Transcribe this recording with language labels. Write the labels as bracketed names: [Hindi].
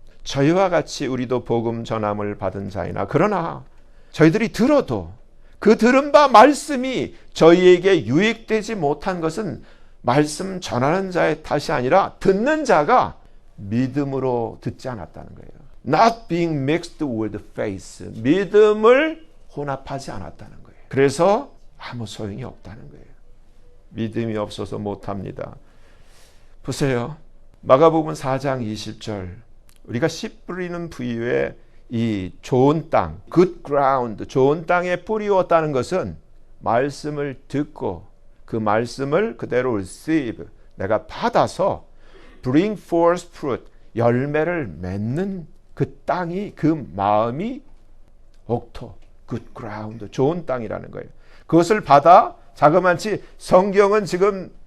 [Korean] 저희와 같이 우리도 복음 전함을 받은 자이나 그러나 저희들이 들어도 그 들은 바 말씀이 저희에게 유익되지 못한 것은 말씀 전하는 자의 탓이 아니라 듣는 자가 믿음으로 듣지 않았다는 거예요. [English] Not being mixed with faith. [Korean] 믿음을 혼합하지 않았다는 거예요. 그래서 아무 소용이 없다는 거예요. 믿음이 없어서 못합니다. 보세요. 마가복음 4장 20절. 우리가 씨 뿌리는 부위에 이 좋은 땅, [English] good ground, [Korean] 좋은 땅에 뿌리웠다는 것은 말씀을 듣고 그 말씀을 그대로 receive, 내가 받아서 [English] bring forth fruit, [Korean] 열매를 맺는 그 땅이, 그 마음이 옥토, good ground, 좋은 땅이라는 거예요. 그것을 받아 자그마치 성경은 지금